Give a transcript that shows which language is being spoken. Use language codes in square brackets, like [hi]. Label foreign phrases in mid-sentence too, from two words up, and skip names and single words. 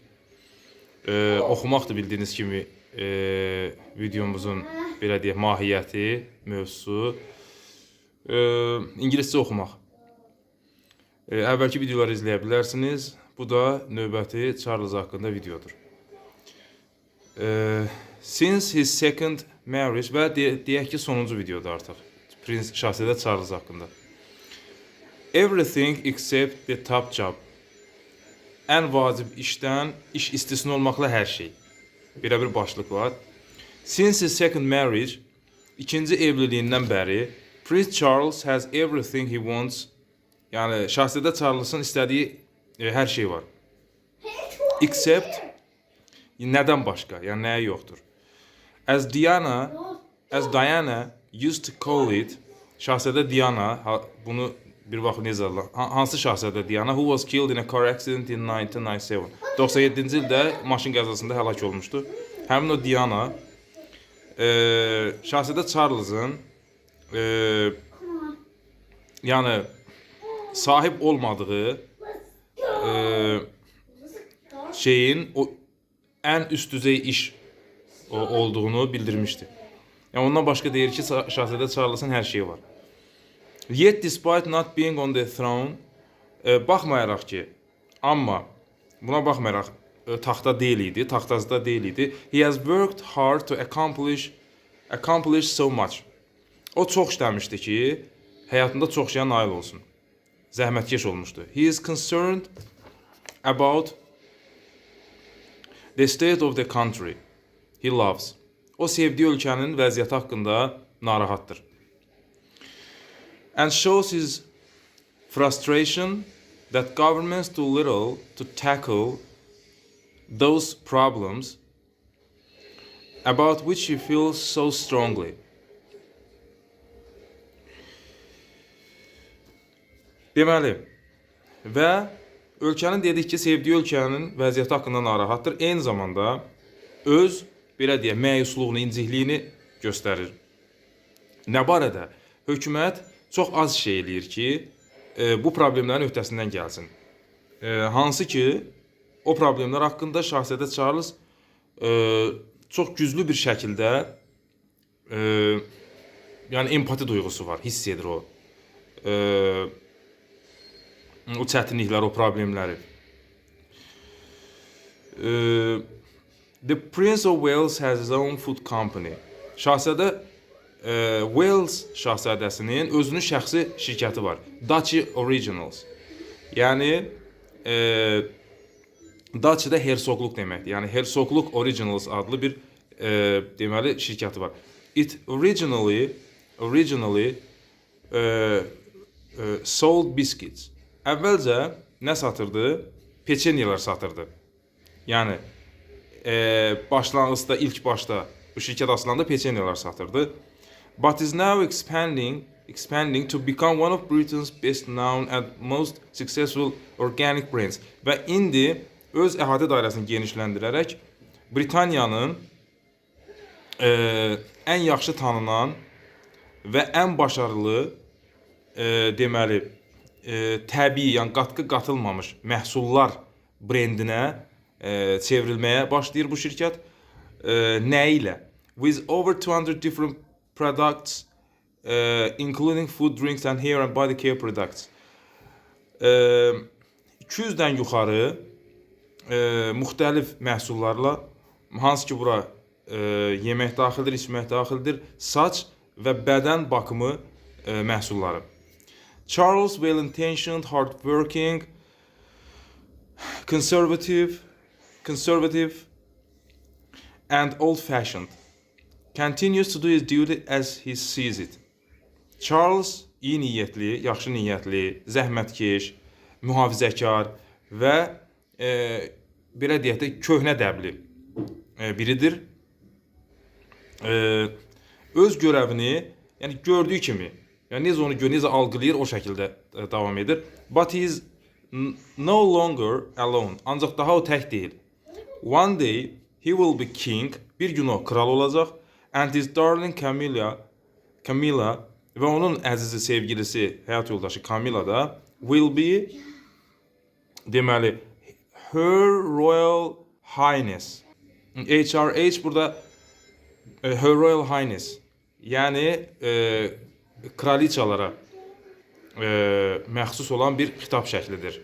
[az] Oxumaqdır bildiyiniz kimi videomuzun belə deyək mahiyyəti, mövzusu. İngiliscə oxumaq. Əvvəlki videoları izləyə bilərsiniz. Bu da növbəti Charles haqqında videodur. [en] Since his second marriage [az] və deyək ki sonuncu videodur artıq. Prins Şahzadə Charles haqqında. [en] Everything except the top job. [az] Ən vacib işdən, iş istisna olmaqla hər şey. Belə bir başlıq var. [en] Since his second marriage, [az] ikinci evliliyindən bəri, [en] Prince Charles has everything he wants. [az] Yəni Şahzadə Charles'ın istədiyi hər şey var. Except nədən başqa? Yəni nəyə yoxdur? [en] As Diana used to call it, [az] Şahzadə Diana bunu bir vaxt necə Allah? Hansı Şahzadə [en] Diana who was killed in a car accident in 1997. [az] 97-ci ildə maşın qəzasında həlak olmuşdu. Həmin o Diana Şahzadə Charles'ın yəni sahib olmadığı şeyin o ən üst düzey iş olduğunu bildirmişdi. Yəni ondan başqa deyir ki, Şahzadə Charles'ın hər şeyi var. [en] Yet despite not being on the throne, [az] baxmayaraq ki, amma buna baxmayaraq taxta deyil idi, taxtazda deyil idi. [en] He has worked hard to accomplish so much. [az] O çox işləmişdi ki, həyatında çox şeyə nail olsun. Zəhmətkeş olmuşdu. [en] He is concerned about the state of the country he loves. [az] O sevdiyi ölkənin vəziyyəti haqqında narahatdır. [en] And shows his frustration that governments do little to tackle those problems about which he feels so strongly. [az] Deməli, və ölkənin dedik ki, sevdiyi ölkənin vəziyyəti haqqında narahatdır. Eyni zamanda öz, belə deyək, məyusluğunu, incikliyini göstərir. Nə barədə? Hökumət çox az şey eləyir ki, bu problemlərin öhdəsindən gəlsin. Hansı ki, o problemlər haqqında Şahzadə Charles çox güclü bir şəkildə yəni empati duyğusu var, hiss edir o. O çətinlikləri, o problemləri. [en] The Prince of Wales has his own food company. [az] Şahzadə Wales şahzadəsinin özünün şəxsi şirkəti var. Duchy Originals. Yəni Duchy da hersoqluq deməkdir. Yəni Hersoqluq Originals adlı bir deməli şirkəti var. [en] It originally sold biscuits. [az] Əvvəlcə nə satırdı? Peçenyelər satırdı. Yəni başlanğıcda, ilk başda bu şirkət aslında peçenyelər satırdı. [en] But is now expanding to become one of Britain's best known and most successful organic brands. [az] Və indi öz əhatə dairəsini genişləndirərək Britaniyanın ən yaxşı tanınan və ən başarılı deməli təbii, yəni qatqı qatılmamış məhsullar brendinə çevrilməyə başlayır bu şirkət. Nə ilə? [en] With over 200 different products, including food, drinks and hair and body care products. [az] 200-dən yuxarı müxtəlif məhsullarla, hansı ki bura yemək daxildir, içmək daxildir, saç və bədən bakımı məhsulları. [en] Charles, well-intentioned, hard-working, conservative and old-fashioned, continues to do his duty as he sees it. [az] Charles iyi niyyətli, yaxşı niyyətli, zəhmətkeş, mühafizəkar və belə deyək də köhnə dəbli biridir. Öz görəvini, yəni gördüyü kimi, yəni necə onu necə algılayır, o şəkildə davam edir. [en] But he is no longer alone. [az] Ancaq daha o tək deyil. [en] One day he will be king. [az] Bir gün o kral olacaq. [en] And his darling [az] Camilla və onun əzizi sevgilisi, həyat yoldaşı Camilla da [en] will be, [az] deməli, [en] Her Royal Highness. [az] HRH burada [en] Her Royal Highness. [az] Yəni kraliçalara məxsus olan bir xitab şəklidir.